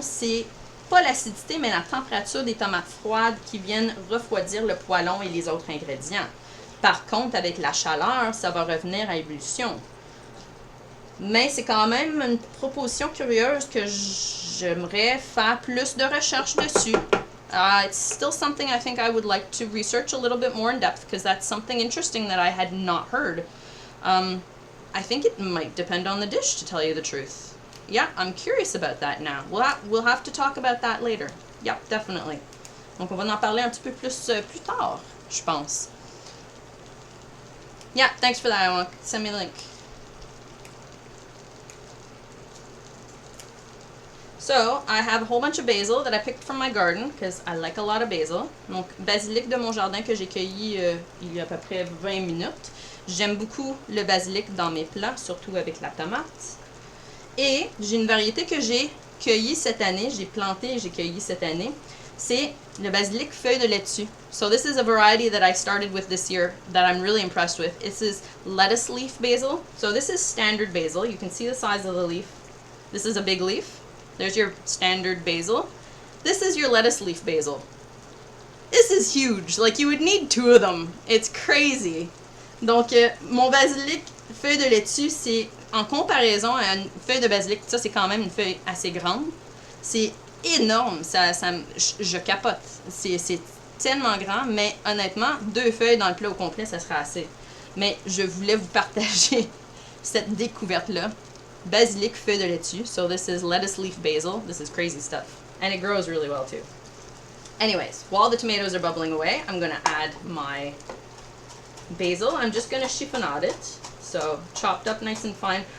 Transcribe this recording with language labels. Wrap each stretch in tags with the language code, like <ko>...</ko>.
<fr>C'est pas l'acidité, mais la température des tomates froides qui viennent refroidir le poêlon et les autres ingrédients. Par contre, avec la chaleur, ça va revenir à ébullition. Mais c'est quand même une proposition curieuse que j'aimerais faire plus de recherches dessus.</fr> <en>It's still something I think I would like to research a little bit more in depth because that's something interesting that I had not heard. I think it might depend on the dish, to tell you the truth. Yeah, I'm curious about that now. We'll have to talk about that later. Yeah, definitely.</en> <fr>Donc, on va en parler un petit peu plus tard, je pense.</fr> <en>Yeah, thanks for that. I want to send me a link. So, I have a whole bunch of basil that I picked from my garden because I like a lot of basil.</en> <fr>Donc, basilic de mon jardin que j'ai cueilli il y a à peu près 20 minutes. J'aime beaucoup le basilic dans mes plats, surtout avec la tomate. Et j'ai une variété que j'ai cueillie cette année, j'ai planté et j'ai cueilli cette année. C'est le basilic feuille de laitue.</fr> <en>So this is a variety that I started with this year that I'm really impressed with. This is lettuce leaf basil. So this is standard basil. You can see the size of the leaf. This is a big leaf. There's your standard basil. This is your lettuce leaf basil. This is huge. Like, you would need two of them. It's crazy.</en> <fr>Donc, mon basilic feuille de laitue, c'est en comparaison à une feuille de basilic, ça c'est quand même une feuille assez grande. C'est énorme. Je capote. C'est tellement grand, mais honnêtement, 2 feuilles dans le plat au complet, ça sera assez. Mais je voulais vous partager cette découverte-là. Basilic feuille de laitue.</fr> <en>So this is lettuce leaf basil. This is crazy stuff. And it grows really well too. Anyways, while the tomatoes are bubbling away, I'm going to add my basil. I'm just going to chiffonade it. So chopped up nice and fine.</en>